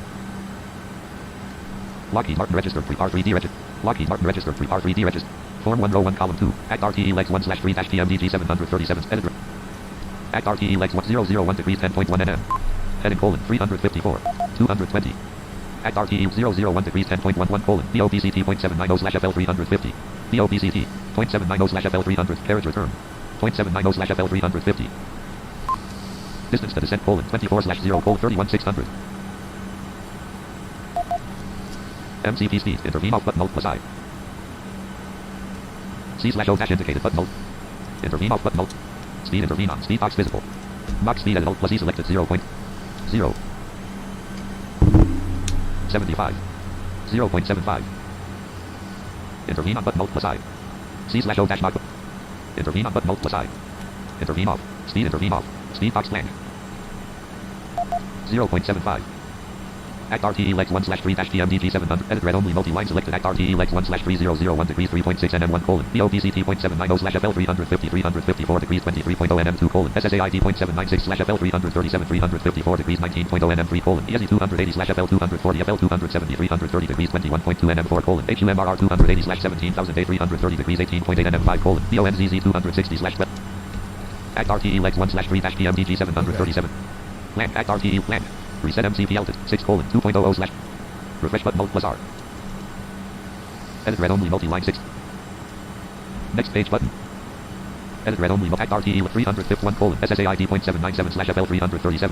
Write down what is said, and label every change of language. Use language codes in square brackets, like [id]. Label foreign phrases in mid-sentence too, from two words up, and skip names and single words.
[en] Lockheed Martin registered pre R3D registered. Lockheed Martin registered pre R3D registered. Form 1 row 1 column 2. Act RTE legs 1/3 -TMDG 737 editor. Act RTE legs 1001 degrees 10.1 nm. Heading: 354. 220. Act RTE 001 degrees 10.11 DOPCT .790/FL 350. DOPCT .790/FL 300 carriage return. .790/FL 350. Distance to descent: 24/0 MCP speed intervene off button alt plus I. C/O dash indicated button alt. Intervene off button alt. Speed intervene on speed box visible. Box speed at alt plus E selected 0.0. 75. 0.75. Intervene on button alt plus I. C/O dash knock. Intervene on button alt plus I. Intervene off. Speed intervene off. Speed box blank. 0.75. Act RTE legs 1/3 -TMDG 700 edit red only multi-line selected. Act RTE legs 1/3001 degrees 3.6 nm 1 DOPCT .790/FL 350 354 degrees 23.0 nm 2 SSAID .796/FL 337 354 degrees 19.0 nm 3 ESE 280/FL 240 FL 270 330 degrees 21.2 nm 4 HUMRR 280/17000 330 degrees 18.8 nm 5 BONZZ 260/12. Act RTE legs 1/3 -TMDG 737. Land. Act RTE land. Reset MCP altered 6:2.00/. Refresh button alt plus R. Edit red only multi-line 6. Next page button. Edit red only Act RTE 351 SSAID .797/FL 337.